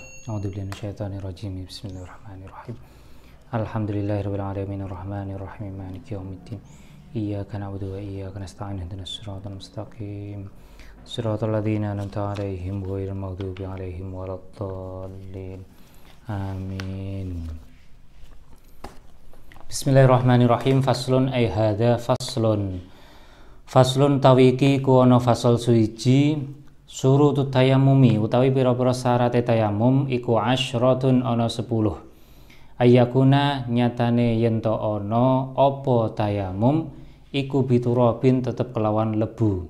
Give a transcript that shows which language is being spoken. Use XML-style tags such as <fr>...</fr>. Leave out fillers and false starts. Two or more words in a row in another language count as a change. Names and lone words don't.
<ar>أعوذ بالله من الشيطان الرجيم. بسم الله الرحمن الرحيم. الحمد لله رب العالمين الرحمن الرحيم مالك يوم الدين. إياك نعبد وإياك نستعين اهدنا الصراط المستقيم. صراط الذين أنعمت عليهم غير المغضوب عليهم ولا الضالين. Amin. Bismillahirrahmanirrahim. فصل أي هذا فصل.</ar> <jv>Faslun tawiki ku ana fasal suwiji</jv> <ar>شروط التيمم</ar> <jv>utawi pira-pira syaraté tayamum iku asyratun ana 10. Ayakuna nyatane yen to ana apa tayamum iku biturabin tetep kelawan lebu.</jv>